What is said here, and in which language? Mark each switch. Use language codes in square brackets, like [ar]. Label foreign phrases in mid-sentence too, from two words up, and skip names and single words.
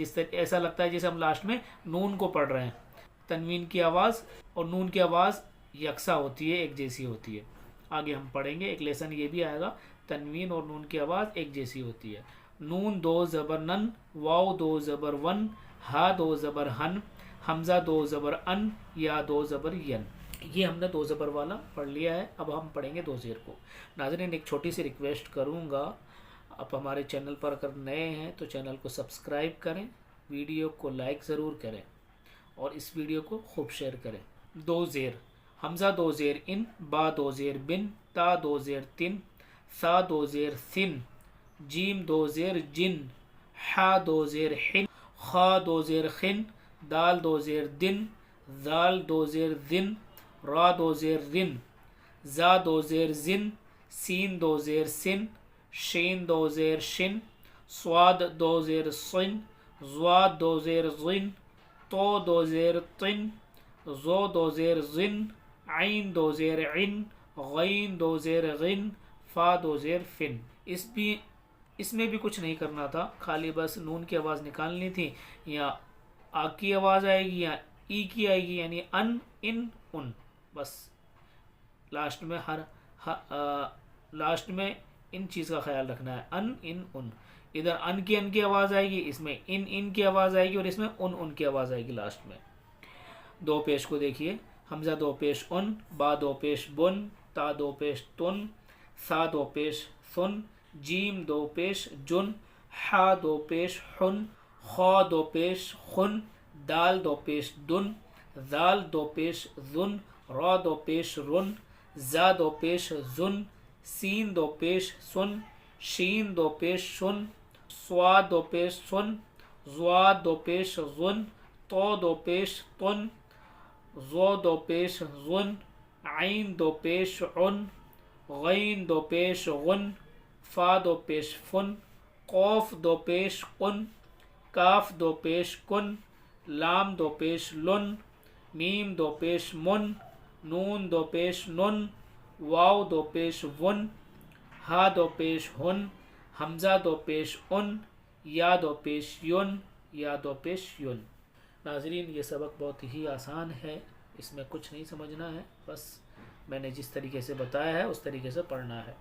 [ur] جس طرح ایسا لگتا ہے جیسے ہم لاسٹ میں نون کو پڑھ رہے ہیں۔ تنوین کی آواز اور نون کی آواز یکسا ہوتی ہے، ایک جیسی ہوتی ہے. آگے ہم پڑھیں گے، ایک لیسن یہ بھی آئے گا، تنوین اور نون کی آواز ایک جیسی ہوتی ہے. نون دو زبر نن، واؤ دو زبر ون، ہا دو زبر ہن، ہمزہ دو زبر ان، یا دو زبر ین. یہ ہم نے 2 زبر والا پڑھ لیا ہے، اب ہم پڑھیں گے 2 زیر کو۔ ناظرین ایک چھوٹی سی ریکویسٹ کروں گا، آپ ہمارے چینل پر اگر نئے ہیں تو چینل کو سبسکرائب کریں، ویڈیو کو لائک ضرور کریں اور اس ویڈیو کو خوب شیئر کریں۔ 2 زیر: حمزہ 2 زیر ان، با 2 زیر بن، تا 2 زیر تن، سا 2 زیر سن، جیم 2 زیر جن، حا 2 زیر حن، خا 2 زیر خن، دال 2 زیر دن، زال 2 زیر زن، را 2 زیر رن، زا 2 زیر زن، سین 2 زیر سن، شین 2 زیر شن، صاد 2 زیر صن، زواد 2 زیر زن، تو 2 زیر طن، زو 2 زیر زن، عین 2 زیر عن، غین 2 زیر غن، فا 2 زیر فن۔ اس میں بھی کچھ نہیں کرنا تھا، خالی بس نون کی آواز نکالنی تھی، یا آ کی آواز آئے گی یا ای کی آئے گی، یعنی ان ان ان، بس لاسٹ میں ان چیز کا خیال رکھنا ہے، ان ان ان۔ ادھر ان کی آواز آئے گی، اس میں ان کی آواز آئے گی، اور اس میں ان کی آواز آئے گی لاسٹ میں۔ 2 پیش کو دیکھیے: حمزہ 2 پیش ان، با 2 پیش بن، تا 2 پیش تن، سا 2 پیش سن، جیم 2 پیش جن، حا 2 پیش حن، خا 2 پیش خن، دال 2 پیش دن، زال 2 پیش زن، را 2 پیش رن، زا 2 پیش زن، سین 2 پیش سن، شین 2 پیش شن، صاد 2 پیش سن، زواد 2 پیش زن، تو 2 پیش تن، زو 2 پیش غن، عین 2 پیش عن، غین 2 پیش غن، فا 2 پیش فن، قوف 2 پیش قن، کاف 2 پیش کن، لام 2 پیش لن، میم 2 پیش من، نون 2 پیش نن، واو 2 پیش ون، ہا 2 پیش ہن، حمزہ 2 پیش ان، یا 2 پیش یون، یا 2 پیش یون۔ ناظرین یہ سبق بہت ہی آسان ہے، اس میں کچھ نہیں سمجھنا ہے، بس میں نے جس طریقے سے بتایا ہے اس طریقے سے پڑھنا ہے۔